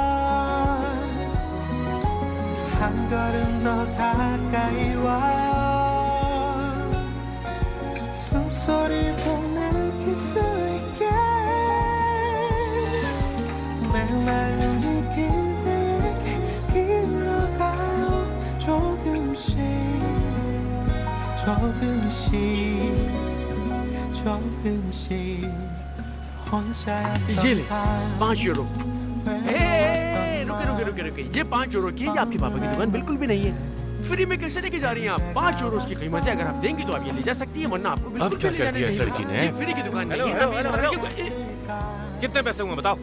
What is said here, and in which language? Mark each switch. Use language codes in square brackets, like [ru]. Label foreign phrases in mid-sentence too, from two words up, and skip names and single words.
[ko] 한 걸음 더 가까이 와요 숨소리도 느낄 수 있게 내 마음이 그대에게 기울어가요 조금씩 조금씩 혼자였던 [hi] ये ले 5 यूरो। रुके, ये 5 यूरो की, ये आपके पापा की दुकान बिल्कुल भी नहीं है। फ्री में कैसे लेके जा रही हैं आप? 5 यूरो की कीमत है, अगर आप देंगी तो आप ये ले जा सकती है, वरना आपको अब बिल्कुल क्या भी कर लेने दिया इस नहीं लड़की ने? ये फ्री की दुकान नहीं है। कितने पैसे हुए बताओ?